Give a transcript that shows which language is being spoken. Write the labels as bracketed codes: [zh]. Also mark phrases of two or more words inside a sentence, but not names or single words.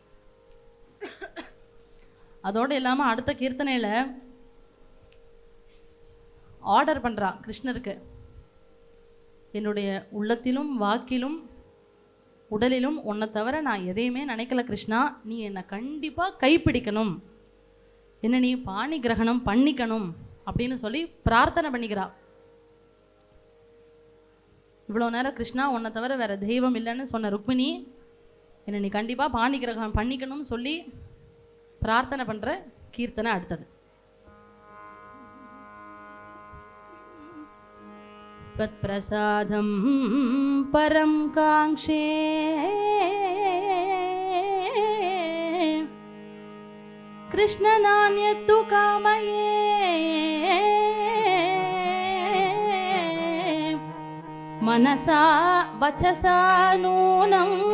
[ta] அதோடு இல்லாமல் அடுத்த கீர்த்தனையில் ஆர்டர் பண்ணுறா கிருஷ்ணருக்கு, என்னுடைய உள்ளத்திலும் வாக்கிலும் உடலிலும் உன்னை தவிர நான் எதையுமே நினைக்கல கிருஷ்ணா, நீ என்னை கண்டிப்பாக கைப்பிடிக்கணும், என்ன நீ [sa] पाणि ग्रहणम् [ta] பண்ணிக்கணும் அப்படின்னு சொல்லி பிரார்த்தனை பண்ணிக்கிறா. இவ்வளோ நேரம் கிருஷ்ணா உன்னை தவிர வேற தெய்வம் இல்லைன்னு சொன்ன ருக்மிணி என்னை நீ கண்டிப்பாக [sa] पाणि ग्रहणम् [ta] பண்ணிக்கணும்னு சொல்லி பிரார்த்தனை பண்ணுற கீர்த்தனை அடுத்தது. [sa] त्वत्प्रसादं परं काङ्क्षे कृष्ण नान्यत्तु कामये मनसा वचसा नूनं